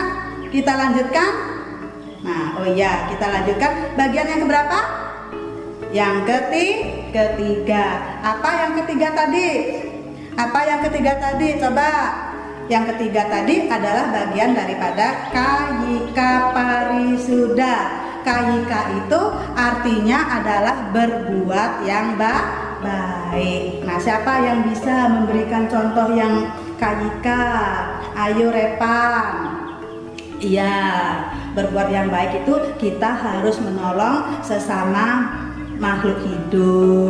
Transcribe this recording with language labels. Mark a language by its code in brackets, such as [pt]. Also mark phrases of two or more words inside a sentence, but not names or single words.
[id] Kita lanjutkan. Nah, oh iya, kita lanjutkan bagian yang keberapa? Yang ketiga. Apa yang ketiga tadi? Coba. Yang ketiga tadi adalah bagian daripada kayika parisuda. Kayika itu artinya adalah berbuat yang baik. Nah, siapa yang bisa memberikan contoh yang kayika? Ayo Repan. Iya, berbuat yang baik itu kita harus menolong sesama makhluk hidup.